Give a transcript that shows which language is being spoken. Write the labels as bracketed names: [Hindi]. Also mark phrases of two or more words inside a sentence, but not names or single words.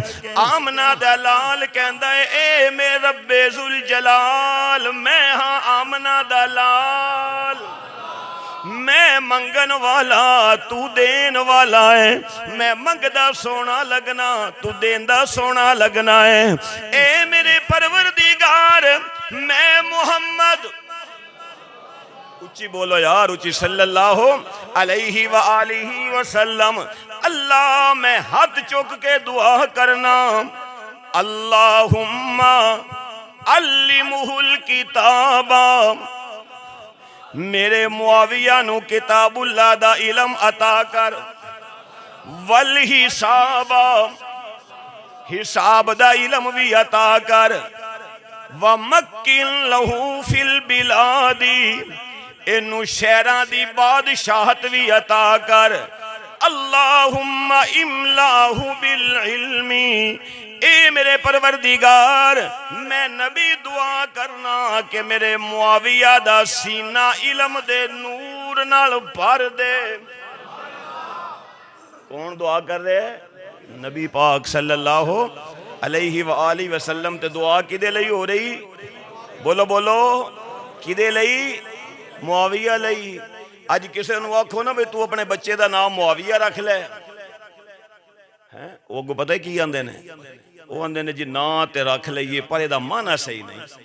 [Punjabi] آمنہ دا لال کہندا ہے اے میرے ربے ذو الجلال، میں ہاں آمنہ دا لال، میں منگن والا تو دین والا ہے. میں منگدا سونا لگنا، تو دیندا سونا لگنا ہے. اے میرے پروردگار میں محمد، اچی بولو یار، اچی [Arabic] صلى الله عليه وآله وسلم. [Punjabi] اللہ میں ہاتھ چک کے دعا کرنا, [Arabic] اللهم علمه الكتاب, [Punjabi] میرے معاویہ نوں کتاب اللہ دا علم عطا کر, [Arabic] والحساب, [Punjabi] حساب دا علم بھی عطا کر, [Arabic] ومكن له في البلاد, [Punjabi] اینوں شہراں دی بادشاہت بھی عطا کر. [Arabic] اللهم املأه بالعلم, [Punjabi] اے میرے پروردگار میں نبی دعا کرنا کہ میرے معاویہ دا سینہ علم دے نور نال بھر دے. کون دعا کر رہے ہیں؟ نبی پاک [Arabic] صلى الله عليه وآله وسلم. [Punjabi] تے دعا کدے لئی ہو رہی؟ بولو بولو، کدے لئی? معاویہ لئی. اج کسے نوں آکھو نا بھی تو [Urdu] اپنے بچے کا نام معاویہ رکھ لے, [Punjabi] ہیں وہ اگوں پتا کی آندے نے? وہ آندے نے جی نا تے رکھ لئیے پر ایہدا معنی صحیح نہیں.